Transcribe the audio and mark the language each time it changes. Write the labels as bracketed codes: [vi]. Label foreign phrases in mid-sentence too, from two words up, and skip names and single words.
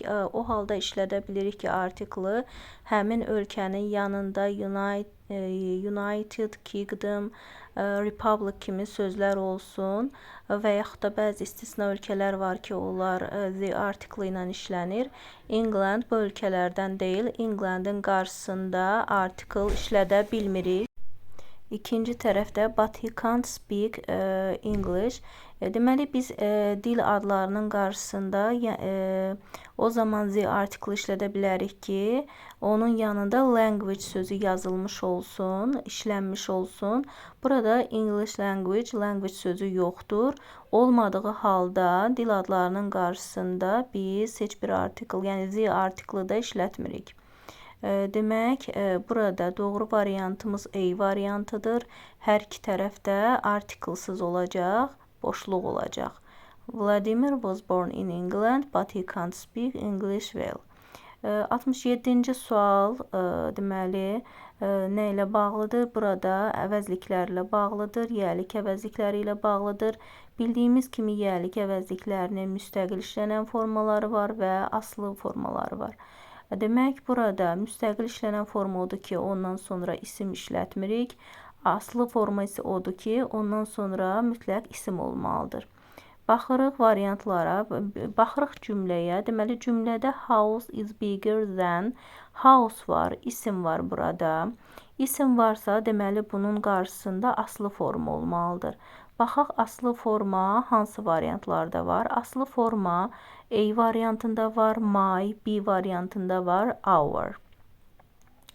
[az] O halda işlədə bilirik ki, artiklı həmin ölkənin yanında United Kingdom, Republic kimi sözlər olsun və yaxud da bəzi istisna ölkələr var ki, onlar [en] the article [az] ilə işlənir. England bu ölkələrdən deyil. Englandın qarşısında article işlədə bilmirik. İkinci tərəfdə [en] but he can't speak English. [az] Deməli, biz dil adlarının qarşısında o zaman [en] the article [az] işlədə bilərik ki, onun yanında language sözü yazılmış olsun, işlənmiş olsun. Burada [en] English language, [az] language sözü yoxdur. Olmadığı halda dil adlarının qarşısında biz heç bir article, yəni [en] the article- [az] ı da işlətmirik. Demək, burada doğru variantımız A variantıdır. Hər iki tərəfdə artiklsız olacaq, boşluq olacaq. [en] Vladimir was born in England, but he can't speak English well. [az] 67-ci sual, deməli, nə ilə bağlıdır? Burada əvəzliklərlə bağlıdır, yəlik əvəzlikləri ilə bağlıdır. Bildiyimiz kimi yəlik əvəzliklərinin müstəqil işlənən formaları var və aslı formaları var. Demək, burada müstəqil işlənən forma odur ki, ondan sonra isim işlətmirik. Aslı forma isə odur ki, ondan sonra mütləq isim olmalıdır. Baxırıq variantlara, baxırıq cümləyə. Deməli, cümlədə [en] house is bigger than, [az] house var, isim var burada. İsim varsa, deməli, bunun qarşısında aslı forma olmalıdır. Baxaq, aslı forma hansı variantlarda var? Aslı forma A variantında var, my, B variantında var, our.